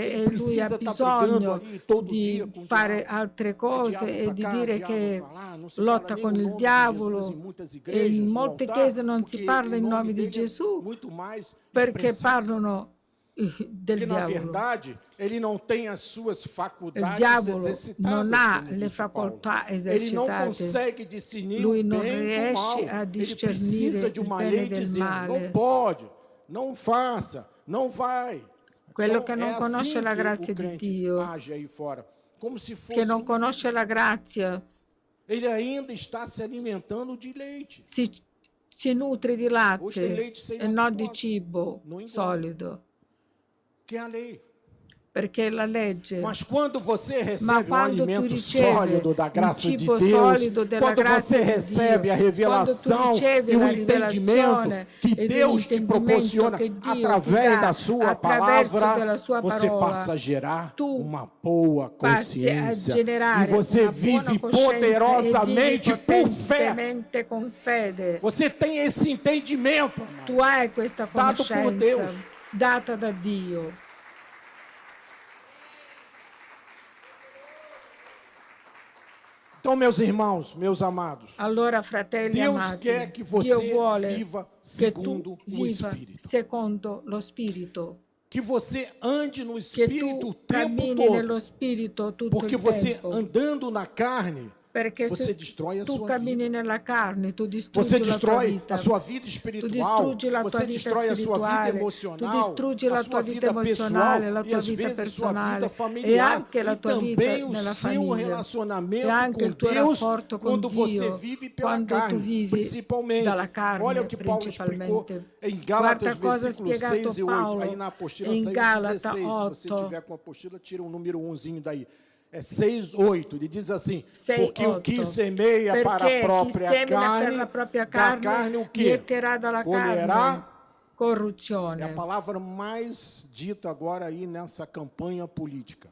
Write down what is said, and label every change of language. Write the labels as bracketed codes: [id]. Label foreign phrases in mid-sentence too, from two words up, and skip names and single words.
[pt] ele [it] e lui [pt] precisa [it] ha [pt] estar brigando [it] bisogno [pt] ali todo dia [it] di [pt] com o [it] fare [pt] diabo. [it] altre [pt] É [it] cose [pt] diabo [it] e [pt] pra [it] di [pt] cá, [it] dire [pt] diabo [it] che [pt] pra lá, não se [it] lotta [pt] fala [it] con [pt] nem o [it] il [pt] nome de [it] diavolo. [pt] Jesus em muitas [it] E [pt] igrejas, [it] in [pt] no [it] molte [pt] altar, [it] chiese non si [pt] porque [it] parla [pt] o [it] in [pt] nome [it] nome di [pt] dele é [it] Gesù [pt] muito mais [it] perché [pt] expressivo. [it] parlano del [pt] Porque, na [it] diavolo. [pt] verdade, ele não tem as suas [it] Il [pt] faculdades [it] diavolo [pt] exercitadas, [it] non ha [pt] como [it] le [pt] disse Paulo. [it] facoltà [pt] Ele não [it] esercitate. [pt] consegue discernir [it] Lui [pt] o [it] non [pt] bem do [it] riesce [pt] mal. [it] a [pt] Ele [it] discernire [pt] precisa de [it] il [pt] uma [it] bene [pt] lei [it] del [pt] dizendo, [it] male. [pt] não pode, não faça, não vai. [it] Quello [pt] Então, [it] che non [pt] é [it] conosce [pt] assim [it] la [pt] que [it] grazia [pt] o [it] di [pt] crente [it] Dio, [pt] age aí fora. Como se fosse [it] che non conosce la grazia, [pt] ele ainda está se alimentando de leite. [it] si nutre di [pt] Hoje tem [it] latte [pt] leite sem [it] e non di [pt] lactose. [it] cibo [pt] Non engorda. [it] solido. [pt] Que é a lei. [it] perché la legge. [pt] Mas quando você [it] Ma [pt] recebe um [it] quando tu [pt] alimento [it] ricevi [pt] sólido da [it] un [pt] graça de [it] cibo [pt] Deus, [it] solido della [pt] quando [it] grazia [pt] você [it] di [pt] recebe [it] Dio, [pt] a revelação [it] quando tu ricevi [pt] e o [it] la [pt] entendimento [it] rivelazione [pt] que [it] ed [pt] Deus te [it] l'intendimento [pt] proporciona [it] che Dio ti [pt] através [it] dà [pt] da sua [it] attraverso [pt] palavra, [it] della sua [pt] você [it] parola, [pt] passa a gerar [it] tu [pt] uma boa [it] passi a [pt] consciência e [it] generare [pt] você [it] una buona [pt] vive [it] coscienza e vivi [pt] poderosamente por fé. [it] potentemente con fede. [pt] Você tem esse entendimento, amado, [it] Tu hai questa [pt] dado por Deus. [it] conoscenza data da Dio. [pt] Então, meus irmãos, meus amados, [it] Allora, fratelli [pt] Deus [it] amati, [pt] quer que [it] Dio [pt] você [it] vuole [pt] viva [it] che [pt] segundo [it] tu [pt] o [it] viva [pt] Espírito. [it] secondo lo Spirito, [pt] Que você ande no [it] che [pt] Espírito o [it] tu [pt] tempo [it] cammini [pt] todo. [it] nello Spirito tutto [pt] Porque [it] il [pt] você [it] tempo. [pt] andando na carne, [it] Perché [pt] você [it] se [pt] destrói a [it] tu [pt] sua [it] cammini [pt] vida. [it] nella carne, tu distruggi [pt] Você [it] la tua [pt] destrói [it] vita. [pt] a sua vida [it] Tu [pt] espiritual, [it] distruggi la tua [pt] você [it] vita [pt] destrói a sua vida [it] spirituale, tu [pt] emocional, [it] distruggi [pt] a [it] la [pt] sua [it] tua vita [pt] vida pessoal [it] emozionale, la [pt] e [it] tua [pt] às [it] vita [pt] vezes sua vida [it] personale e [pt] familiar [it] anche la [pt] e [it] tua vita [pt] também o [it] nella [pt] seu [it] famiglia e [pt] relacionamento [it] anche [pt] com [it] il tuo [pt] Deus [it] rapporto con [pt] quando você [it] Dio [pt] vive pela [it] quando tu [pt] carne, [it] vivi [pt] principalmente. [it] dalla carne [pt] Olha o que Paulo explicou [it] principalmente. [pt] em Gálatas, [it] Guarda cosa ha [pt] versículos [it] spiegato [pt] 6 e 8. [it] Paolo [pt] Aí na apostila [it] in [pt] saiu [it] Galata [pt] 16. Se você [it] 8. [pt] tiver com a apostila, tira o número 1zinho daí. É 6, 8. Ele diz assim, [it] 6, [pt] porque o que [it] 8. [pt] semeia para a [it] Perché chi [pt] própria [it] semina per [pt] carne, [it] la propria [pt] da [it] carne [pt] carne o quê? [it] mieterà dalla [pt] Colherá. [it] carne [pt] É a [it] corruzione. [pt] palavra mais dita agora aí nessa campanha política.